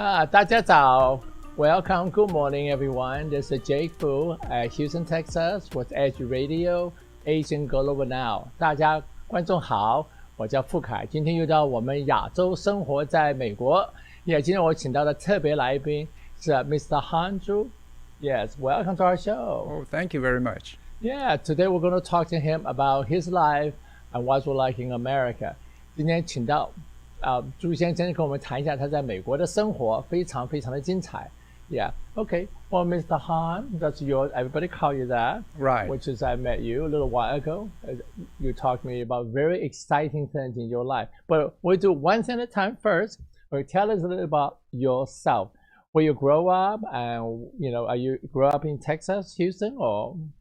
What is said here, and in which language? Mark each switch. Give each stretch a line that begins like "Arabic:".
Chinese: 大家早
English: Welcome, good morning, everyone. This is Jake Fu at Houston, Texas with Edge Radio Asian Global Now.
Chinese: 大家观众好，我叫傅凯，今天又到我们亚洲生活在美国。今天我请到的特别来宾是 Mr.
English: Han Zhu. Yes, welcome to our show. Oh, thank you very much. Yeah, today we're going to talk to him about his life and what's like in America.
Chinese: 今天请到朱先生跟我们谈一下他在美国的生活，非常非常的精彩。
English: Yeah, okay. Well, Mr. Han, that's yours. Everybody call you that. Right. Which is I met you a little while ago. You talked to me about very exciting things in your life. But we'll do one thing at a time first. Tell us a little about yourself. Where you grow up, and are you grow up in Texas, Houston, or?